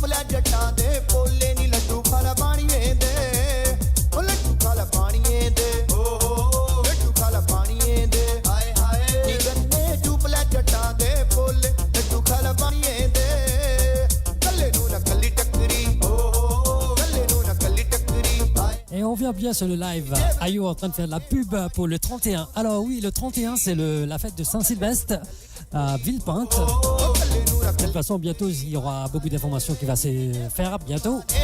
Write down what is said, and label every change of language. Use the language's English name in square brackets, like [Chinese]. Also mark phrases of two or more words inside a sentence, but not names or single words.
[Punjabi] ਜੱਟਾਂ ਦੇ ਪੋਲੇ ਨੀ ਲੱਡੂ ਖਾਲਾ ਪਾਣੀਏ ਦੇ ਉਹ ਲੱਡੂ ਖਾਲਾ ਪਾਣੀਏ ਦੇ ਓ ਲੱਡੂ ਖਾਲਾ ਪਾਣੀਏ ਦੇ ਹਾਏ ਹਾਏ ਨੀ ਗੰਨੇ ਚੂਪਲੇ ਜੱਟਾਂ ਦੇ ਪੋਲੇ ਲੱਡੂ ਖਾਲਾ ਪਾਣੀਏ ਦੇ ਕੱਲੇ ਨੂੰ ਨਾ ਕੱਲੀ ਟੱਕਰੀ ਓ ਕੱਲੇ ਨੂੰ ਨਾ ਕੱਲੀ ਟੱਕਰੀ [French] Et on vient bien sur le live. Ayo en train de faire de la pub pour le 31. Alors oui, le 31, c'est la fête de Saint-Sylvestre à Villepinte. De toute façon, bientôt, il y aura beaucoup d'informations qui va se faire bientôt.